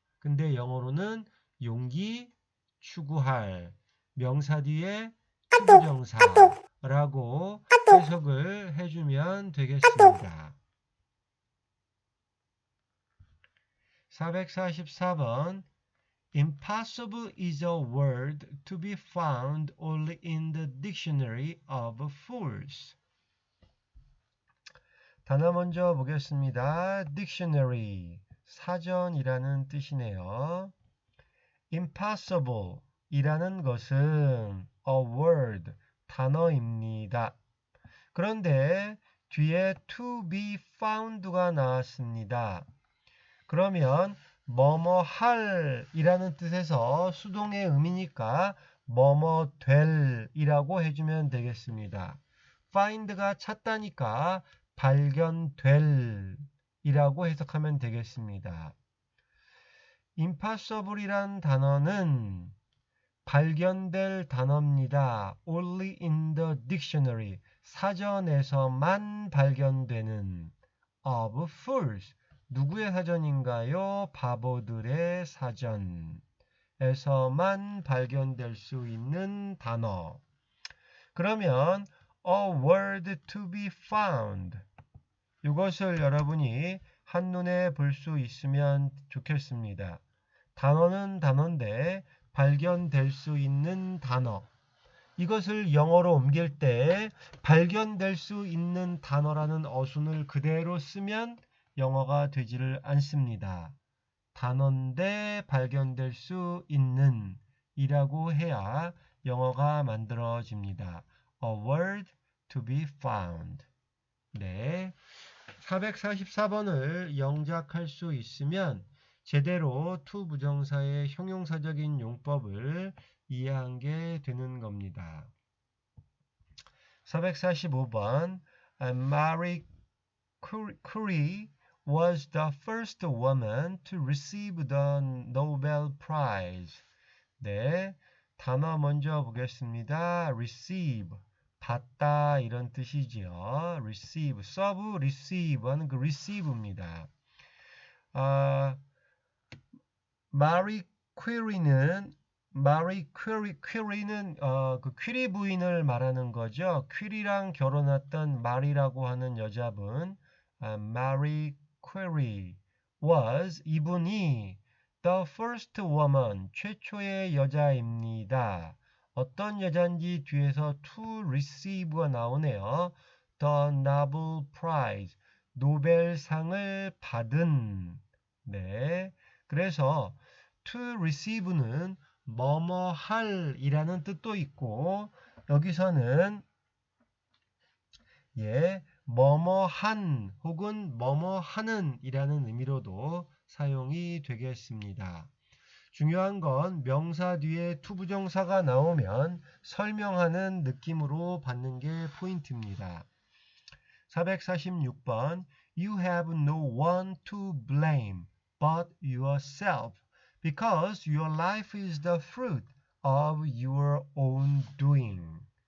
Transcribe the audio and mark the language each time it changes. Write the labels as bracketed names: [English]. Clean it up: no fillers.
[Korean] 근데 영어로는 용기 추구할 명사 뒤에 투부정사라고 해석을 해주면 되겠습니다. [English] 444번 Impossible is a word to be found only in the dictionary of fools. [Korean] 단어 먼저 보겠습니다. dictionary, 사전이라는 뜻이네요. impossible 이라는 것은 [English] a word, [Korean] 단어입니다. 그런데 뒤에 [English] to be found [Korean] 가 나왔습니다. 그러면 뭐뭐 할 이라는 뜻에서 수동의 의미니까 뭐뭐 될 이라고 해주면 되겠습니다. find가 찾다니까 발견될 이라고 해석하면 되겠습니다. impossible이란 단어는 발견될 단어입니다. [English] only in the dictionary [Korean] 사전에서만 발견되는 [English] of fools [Korean] 누구의 사전인가요? 바보들의 사전에서만 발견될 수 있는 단어. 그러면 [English] a word to be found [Korean] 이것을 여러분이 한눈에 볼 수 있으면 좋겠습니다. 단어는 단어인데 발견될 수 있는 단어. 이것을 영어로 옮길 때 발견될 수 있는 단어라는 어순을 그대로 쓰면 영어가 되지를 않습니다. 단어인데 발견될 수 있는 이라고 해야 영어가 만들어집니다. [English] A word to be found. 네. [Korean] 444번을 영작할 수 있으면 제대로 to 부정사의 형용사적인 용법을 이해한 게 되는 겁니다. [English] 445번 Marie Curie was the first woman to receive the Nobel Prize. [Korean] 네, 단어 먼저 보겠습니다. receive, 받다 이런 뜻이지요. [English] receive, serve, receive [Korean] 하는 그 [English] receive입니다. [Korean] 마리 퀴리는 그 퀴리 부인을 말하는 거죠. 퀴리랑 결혼했던 마리라고 하는 여자분, 마리 퀴리 [English] was [Korean] 이분이 [English] the first woman [Korean] 최초의 여자입니다. 어떤 여자인지 뒤에서 [English] to receive [Korean] 가 나오네요. [English] The Nobel Prize [Korean] 노벨상을 받은. 네. 그래서 [English] to receive [Korean] 는 뭐뭐 할 이라는 뜻도 있고 여기서는 뭐뭐 한 혹은 뭐뭐 하는 이라는 의미로도 사용이 되겠습니다. 중요한 건 명사 뒤에 to 부정사가 나오면 설명하는 느낌으로 받는 게 포인트입니다. [English] 446번 You have no one to blame but yourself because your life is the fruit of your own doing.